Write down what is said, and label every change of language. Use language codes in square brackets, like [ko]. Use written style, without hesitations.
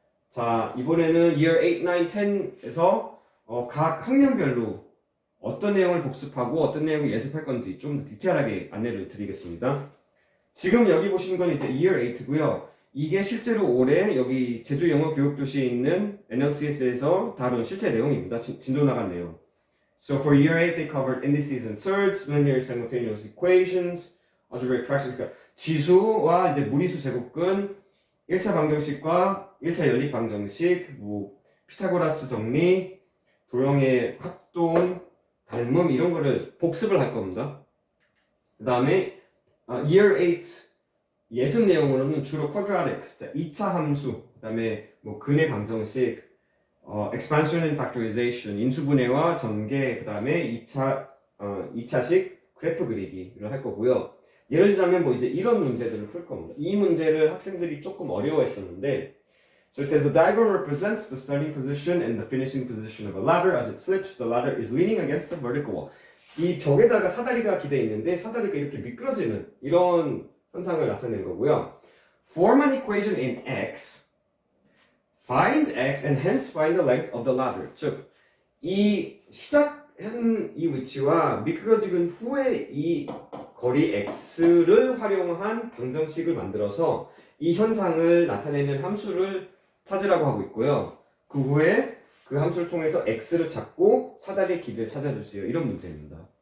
[ko] 자, 이번에는 Year 8, 9, 10에서 각 학년별로 어떤 내용을 복습하고 어떤 내용을 예습할 건지 좀 더 디테일하게 안내를 드리겠습니다. 지금 여기 보시는 건 이제 Year 8고요. 이게 실제로 올해 여기 제주 영어 교육도시에 있는 NLCS에서 다룬 실제 내용입니다. 진도 나간 내용. [en] So for Year 8, they covered indices and surds, linear simultaneous equations, algebraic fractions. [ko] 그러니까 지수와 이제 무리수 제곱근, 1차 방정식과 1차 연립 방정식, 뭐 피타고라스 정리, 도형의 합동, 닮음 이런 거를 복습을 할 겁니다. 그 다음에 Year 8 예습 내용으로는 주로 quadratics, 2차 함수, 그 다음에 뭐 근의 방정식, expansion and factorization, 인수분해와 전개, 그 다음에 2차식 그래프 그리기를 할 거고요. 예를 들자면 뭐 이제 이런 문제들을 풀 겁니다. 이 문제를 학생들이 조금 어려워했었는데, [en] so it says the diagram represents the starting position and the finishing position of a ladder. As it slips, the ladder is leaning against the vertical wall. [ko] 이 벽에다가 사다리가 기대 있는데 사다리가 이렇게 미끄러지는 이런 현상을 나타낸 거고요. [en] Form an equation in x, find x, and hence find the length of the ladder. [ko] 즉, 이 시작한 이 위치와 미끄러지는 후에 이 거리 x를 활용한 방정식을 만들어서 이 현상을 나타내는 함수를 찾으라고 하고 있고요. 그 후에 그 함수를 통해서 x를 찾고 사다리의 길이를 찾아주세요. 이런 문제입니다.